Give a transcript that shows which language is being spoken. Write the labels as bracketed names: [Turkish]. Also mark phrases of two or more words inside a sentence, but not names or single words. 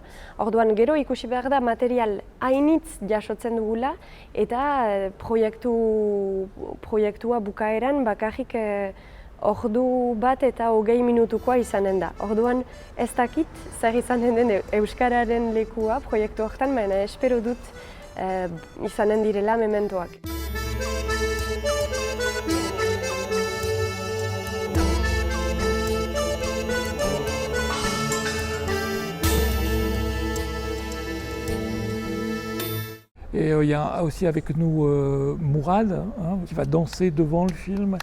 [Basque] Orduan gero ikusi behar da material hainitz jasotzen dugula eta proiektua bukaeran bakarrik ordu bat eta 20 minutukoa izanen da. Orduan ez dakit zer izanen den euskararen lekua proiektu horretan, baina espero dut izanen direla mementoak. [French] Et il y a aussi avec nous Mourad, qui va danser devant le film.